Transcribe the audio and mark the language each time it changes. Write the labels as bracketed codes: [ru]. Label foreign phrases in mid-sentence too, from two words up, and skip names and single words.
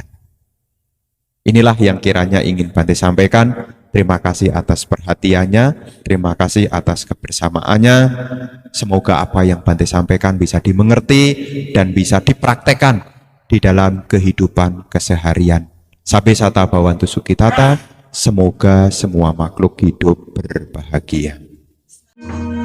[id] Inilah yang kiranya ingin Bante sampaikan. Terima kasih atas perhatiannya, terima kasih atas kebersamaannya. Semoga apa yang Bante sampaikan bisa dimengerti dan bisa dipraktekkan di dalam kehidupan keseharian. [pi] Sabe sata bhavantu sukhitata, [id] semoga semua makhluk hidup berbahagia.